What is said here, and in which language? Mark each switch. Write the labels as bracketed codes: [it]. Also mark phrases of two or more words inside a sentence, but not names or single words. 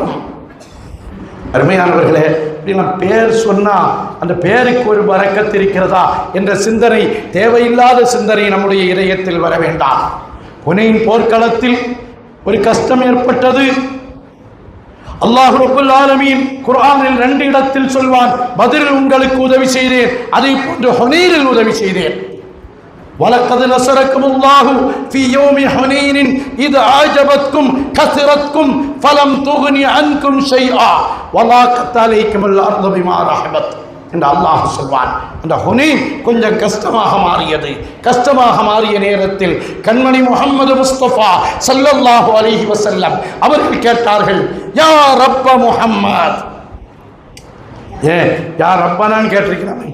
[ta] அருமையானவர்களே, பேர் சொன்னா அந்த பேருக்கு ஒரு பரக்கத் இருக்கிறதா என்ற சிந்தனை, தேவையில்லாத சிந்தனை நம்முடைய இதயத்தில் வர வேண்டாம். ஹுனைன் போர்க்களத்தில் ஒரு கஷ்டம் ஏற்பட்டது. அல்லாஹ் [ar] رب العالمين [ta] குர்ஆனில் 2 இடத்தில் சொல்வான், பத்ரில் உங்களுக்கு உதவி செய்தேன், அதே போன்று ஹுனைனில் உதவி செய்தேன். [ar] وَلَقَدْ نَصَرَكُمُ اللَّهُ فِي يَوْمِ حُنَيْنٍ إِذْ أَعْجَبَتْكُمْ كَثْرَتْكُمْ فَلَمْ تُغْنِ عَنْكُمْ شَيْئًا وَضَاقَتْ عَلَيْكُمُ الْأَرْضُ بِمَا رَحُبَتْ [ta] என்று அல்லாஹ் சொல்வான். அந்த ஹுனைன் கொஞ்சம் கஷ்டமாக மாறியது. கஷ்டமாக மாறிய நேரத்தில் கண்மணி முஹம்மது முஸ்தபா [ar] صلى الله عليه وسلم [ta] அவர்கள் கேட்டார்கள், [ar] يا رب محمد. [ta] யா ரப்பனான்னு கேட்டிருக்கிறாங்க.